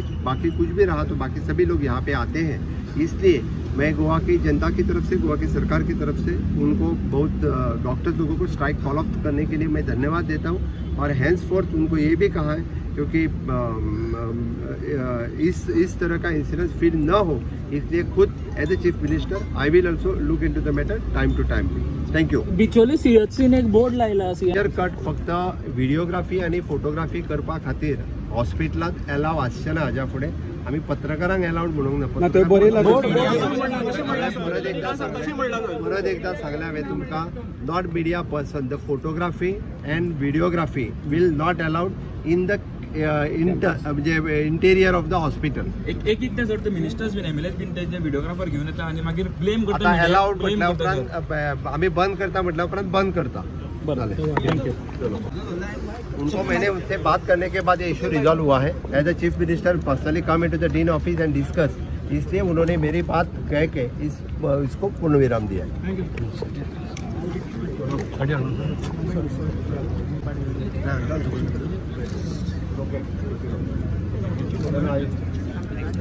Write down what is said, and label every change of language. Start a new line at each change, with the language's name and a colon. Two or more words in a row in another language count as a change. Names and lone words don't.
Hindi: बाकी कुछ भी रहा तो बाकी सभी लोग यहाँ पे आते हैं. इसलिए मैं गोवा की जनता की तरफ से, गोवा की सरकार की तरफ से उनको बहुत डॉक्टर्स लोगों को
English: strike call off
Hindi: करने के लिए मैं धन्यवाद देता हूँ. और हैंसफोर्थ उनको ये भी कहा है क्योंकि इस तरह का इंसिडेंस फिर न हो, इसलिए खुद
English: as a Chief Minister I will also look into the matter time to time.
Hindi: थँक्यू.
Konkani: बिचोली CHCन एक बोर्ड लायला.
English: clear cut
Konkani: फक्त व्हिडिओग्राफी आणि फोटोग्राफी करपा खातीर हॉस्पिटलांत एलाव आसचें ना. हाज्या फुडें आमी पत्रकारांक अलाउड म्हणूंक ना. परत एकदा सांगलें हांवें तुमकां,
English: not media person, the photography and videography will not allowed in the म्हणजे interior of the hospital.
Konkani: एक जर ते मिनिस्टर्स बीन MLAs बीन ते व्हिडिओग्राफर घेवन येता आनी मागीर ब्लेम करता. आता अलाउड म्हटल्या उपरांत आमी बंद करता म्हटल्या उपरांत बंद करता.
Hindi: उनको मैंने उनसे बात करने के बाद ये
English: issue resolve
Hindi: हुआ है.
English: as a Chief Minister personally come into the Dean office and discuss.
Hindi: इसलिए उन्होंने मेरी बात कह के इसको पूर्ण विराम दिया है.